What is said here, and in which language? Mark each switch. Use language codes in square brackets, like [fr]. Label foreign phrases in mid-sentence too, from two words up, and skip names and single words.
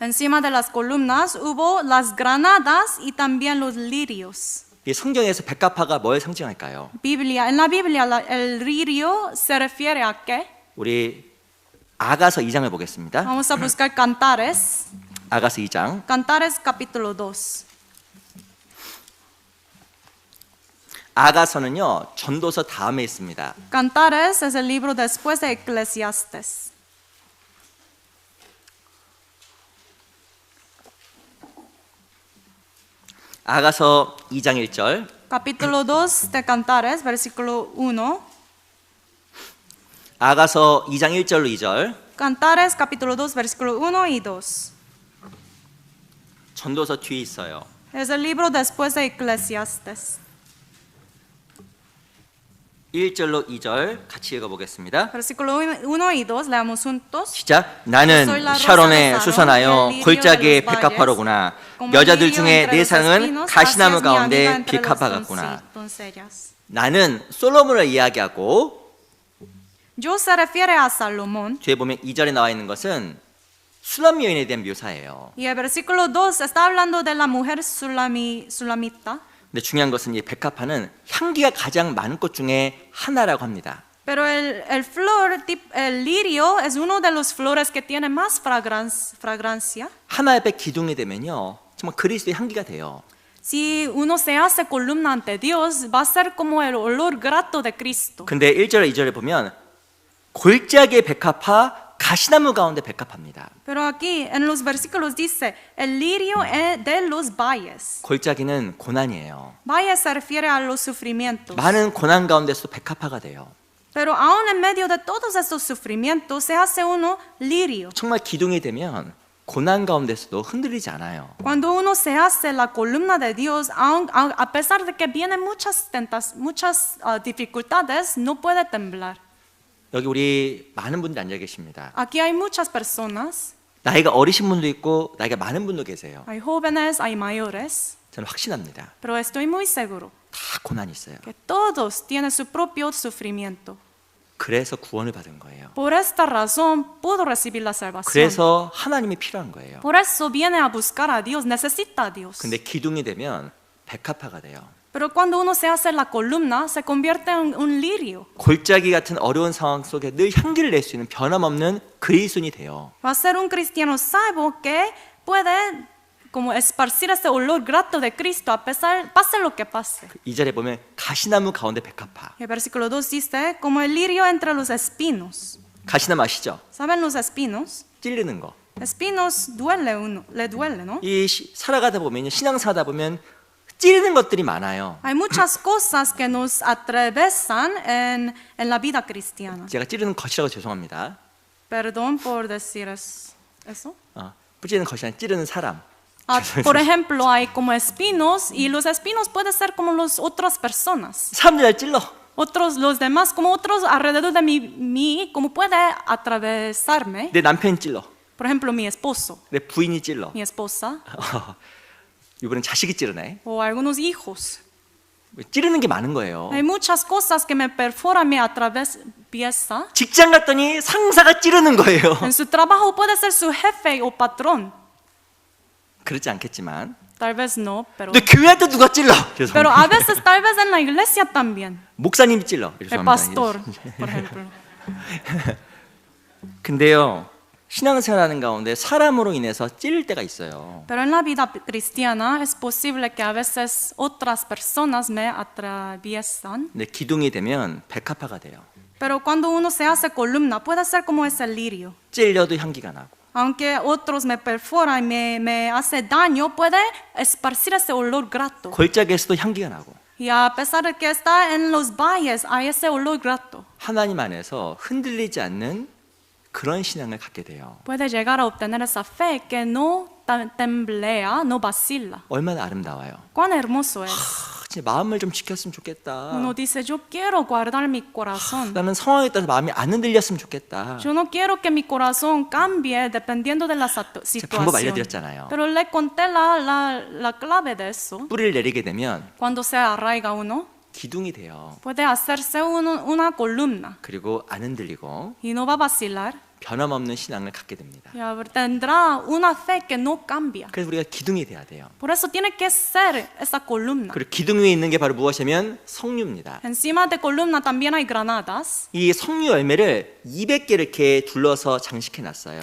[es] Encima de las columnas hubo las granadas y también los lirios. [ko] 이 성경에서 백합화가 뭘 상징할까요? [es] En la Biblia el lirio se refiere a qué? [ko] 우리 아가서 2장을 보겠습니다. [es] Vamos a buscar Cantares. [ko] 아가서 2장 [es] Cantares capítulo 2. [ko] 아가서는요 전도서 다음에 있습니다. [es] Cantares es el libro después de Eclesiastes. [ko] 아가서 2장 1절 [es] Capítulo 2 de Cantares, versículo 1. [ko] 아가서 2장 1절로 2절 [es] Cantares, capítulo 2, versículo 1 y 2. [ko] 전도서 뒤에 있어요. [es] Es el libro después de Eclesiastes. [ko] 1절로 2절 같이 읽어보겠습니다. [es] Versículo 1 y 2, leamos juntos. [ko] 시작. 나는 [es] soy la rosa [ko] 샤론에 [es] de [ko] 수선하여 [es] Saron, el [ko] 골짜기의 [es] lirio de los [ko] 백합화로구나. [es] Como [ko] 여자들 [es] lirio [ko] 중에 [es] entre [ko] 내 [es] los [ko] 상은 [es] espinos, [ko] 가시나무 [es] hacia mi amiga [ko] 가운데 [es] entre los [ko] 백합화 같구나. [es] doncellas. [ko] 나는 솔로몬을 이야기하고 [es] Yo se refiere a Salomón. [ko] 뒤에 보면 2절에 나와 있는 것은 수람 여인에 대한 묘사예요. [es] Y el versículo 2 está hablando de la mujer sulamita. [ko] 근데 중요한 것은 이 백합화는 향기가 가장 많은 꽃 중에 하나라고 합니다. [es] Pero el lirio es uno de los flores que tiene más fragancia. [ko] 하나의 백 기둥이 되면요 정말 그리스도의 향기가 돼요. [es] Si uno se hace columna ante Dios, va a ser como el olor grato de Cristo. [ko] 근데 1절 2절에 보면 골짜기의 백합화 가시나무 가운데 백합화입니다. [es] Pero aquí en los versículos dice el lirio de los valles. [ko] 골짜기는 고난이에요. [es] Valles se refiere a los sufrimientos. [ko] 많은 고난 가운데서 백합화가 돼요. [es] Pero aún en medio de todos estos sufrimientos se hace uno lirio. [ko] 정말 기둥이 되면 고난 가운데서도 흔들리지 않아요. [es] Cuando uno se hace la columna de Dios, a pesar de que vienen muchas dificultades, no puede temblar. [ko] 여기 우리 많은 분들이 앉아 계십니다. [es] Aquí hay muchas personas, [ko] 나이가 어리신 분도 있고 나이가 많은 분도 계세요. [es] hay jóvenes, hay mayores, [ko] 저는 확신합니다. [es] pero estoy muy seguro [ko] 다 고난이 있어요. [es] que todos tienen su propio sufrimiento. [ko] 그래서 구원을 받은 거예요. [es] Por esta razón pudo recibir la salvación. [ko] 그래서 하나님이 필요한 거예요. [es] Por eso viene a buscar a Dios, necesita a Dios. [ko] 근데 기둥이 되면 백합화가 돼요. [es] Pero cuando uno se hace la columna, se convierte en un lirio. [ko] 골짜기 같은 어려운 상황 속에 늘 향기를 낼 수 있는 변함없는 그리스도인이 돼요. [es] Va a ser un cristiano salvo que puede como esparcir ese olor grato de Cristo a pesar, pase lo que pase. [ko] 이 절에 보면 가시나무 가운데 백합화. [es] El versículo 2 dice, como el lirio entre los espinos. [ko] 가시나무 아시죠? [es] ¿Saben los espinos? [ko] 찌르는 거. [es] Espinos le duele, ¿no? [ko] 살아가다 보면 신앙사다 보면 찌르는 것들이 많아요. [es] Hay muchas cosas que nos atravesan en la vida cristiana. [ko] 제가 찌르는 것이라고 죄송합니다. [es] Perdón por decir eso. [ko] 찌르는 것이 아니라 찌르는 사람. [es] Por ejemplo, hay como espinos y los espinos pueden ser como las otras personas. [ko] 사람들 날 찔러. [es] Otros, los demás, como otros alrededor de mí como puede atravesarme. [ko] 내 남편이 찔러. [es] Por ejemplo, mi esposo, [ko] 내 부인이 찔러. [es] mi esposa [ko] 이번엔 자식이 찌르네. [es] o algunos hijos. [ko] 찌르는 게 많은 거예요. [es] Hay muchas cosas que me perforan, me atraviesa. [ko] 직장 갔더니 상사가 찌르는 거예요. [es] En su trabajo puede ser su jefe o patrón. [ko] 그렇지 않겠지만. [es] Tal vez no, pero [ko] 근데 교회 할 때 누가 찔러? [es] pero a veces tal vez en la iglesia también. [ko] 목사님이 찔러. [es] El [ko] 죄송합니다. [es] pastor, por ejemplo. [ko] 근데요. 신앙생활하는 가운데 사람으로 인해서 찔릴 때가 있어요. [es] Pero en la vida cristiana es posible que a veces otras personas me atraviesan. [ko] 근데 기둥이 되면 백합화가 돼요. [es] Pero cuando uno se hace columna, puede ser como ese lirio. [ko] 찔려도 향기가 나고. [es] Aunque otros me perforan y me hace daño, puede esparcir ese olor grato. [ko] 골짜기에서도 향기가 나고. [es] Y a pesar de que está en los valles, hay ese olor grato. [ko] 하나님 안에서 흔들리지 않는 그런 신앙을 갖게 돼요. [es] Puede llegar a obtener esa fe que no temblea, no vacila. [ko] 얼마나 아름다워요. [es] Cuán hermoso es. [ko] 진짜 마음을 좀 지켰으면 좋겠다. [es] Uno dice, yo quiero guardar mi corazón. [ko] 나는 상황에 따라서 마음이 안 흔들렸으면 좋겠다. [es] Yo no quiero que mi corazón cambie dependiendo de la [ko] 방법 [es] situación. [ko] 알려드렸잖아요. [es] Pero le conté la clave de eso. [ko] 뿌리를 내리게 되면 [es] Cuando se arraiga uno, [ko] 기둥이 돼요. [es] puede hacerse una columna [ko] 그리고 안 흔들리고 [es] y no va a vacilar. [ko] 변함없는 신앙을 갖게 됩니다. [es] Y tendrá una fe que no cambia. [ko] 그래서 우리가 기둥이 돼야 돼요. [es] Por eso tiene que ser esa columna. [ko] 그리고 기둥 위에 있는 게 바로 무엇이냐면 석류입니다. [es] Encima de columna también hay granadas. [ko] 이 석류 열매를 200개 이렇게 둘러서 장식해 놨어요.